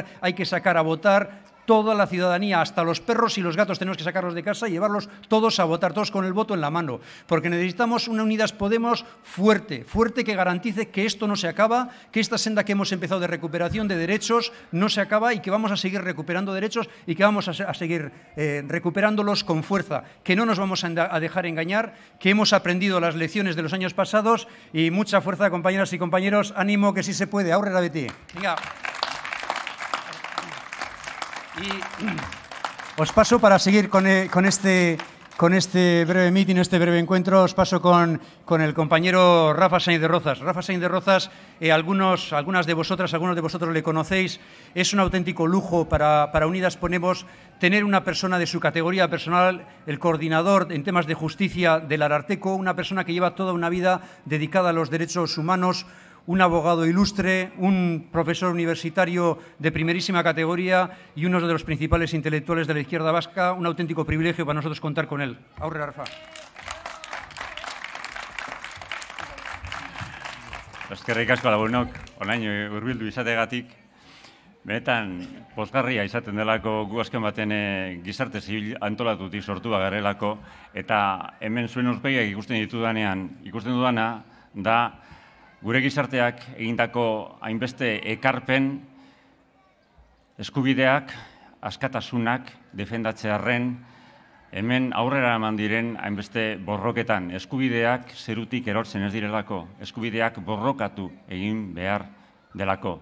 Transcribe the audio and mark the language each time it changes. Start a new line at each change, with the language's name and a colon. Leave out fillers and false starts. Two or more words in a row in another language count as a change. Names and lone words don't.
Spanish: Hay que sacar a votar toda la ciudadanía, hasta los perros y los gatos tenemos que sacarlos de casa y llevarlos todos a votar, todos con el voto en la mano, porque necesitamos una Unidas Podemos fuerte, que garantice que esto no se acaba, que esta senda que hemos empezado de recuperación de derechos no se acaba y que vamos a seguir recuperando derechos y que vamos a seguir recuperándolos con fuerza, que no nos vamos a dejar engañar, que hemos aprendido las lecciones de los años pasados y mucha fuerza, compañeras y compañeros, ánimo que sí se puede.
Basque: Aurrera beti.
Spanish: Venga. Y os paso para seguir con este breve meeting, este breve encuentro, os paso con el compañero Rafa Sainz de Rozas. Rafa Sainz de Rozas, algunos de vosotros le conocéis, es un auténtico lujo para Unidas Podemos tener una persona de su categoría personal, el coordinador en temas de justicia del Ararteko, una persona que lleva toda una vida dedicada a los derechos humanos, un abogado ilustre, un profesor universitario de primerísima categoría y uno de los principales intelectuales de la izquierda vasca. Un auténtico privilegio para nosotros contar con él.
Basque: Aurrera, Rafa. Eskerrik asko lagunok, orain hurbildu izategatik. Benetan, pozgarria izaten delako gu azken baten gizarte zibil antolatutik sortu garelako, eta hemen zuen aurpegiak ikusten dudana da gure gizarteak egindako hainbeste ekarpen eskubideak, askatasunak defendatzearren, hemen aurrera eman diren hainbeste borroketan, eskubideak zerutik erortzen ez direlako, eskubideak borrokatu egin behar delako.